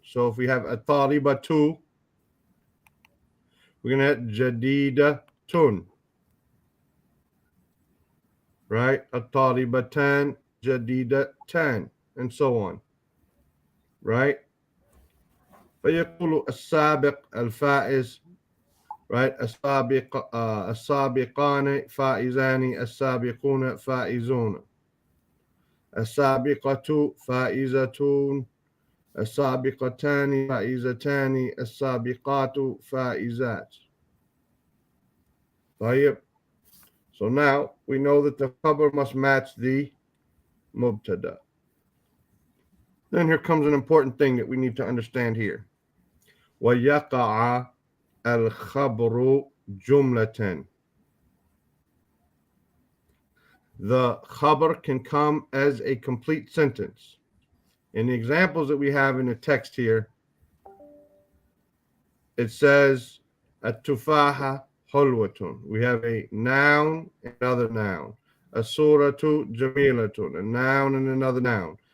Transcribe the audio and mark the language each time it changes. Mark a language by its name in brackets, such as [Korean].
[English] So if we have الطالبة, we're going to have جديدة, right? [Arabic] الطالبتان جديدتان, [English] and so on, right? [Arabic] فيقول السابق الفائز, right? السابقان فائزان, السابقون فائزون, السابقة فائزتون, السابقتان فائزتان, السابقات فائزات. طيب. [English] So now we know that the khabar must match the mubtada. Then here comes an important thing that we need to understand here. [Arabic] وَيَقَعَ al-Khabr جُمْلَةً. [English] The khabar can come as a complete sentence. In the examples that we have in the text here, it says [Arabic] at-tufaha hulwatun. [English] We have a noun and another noun. [Arabic] A-suratu jamilatun, [English] a noun and another noun.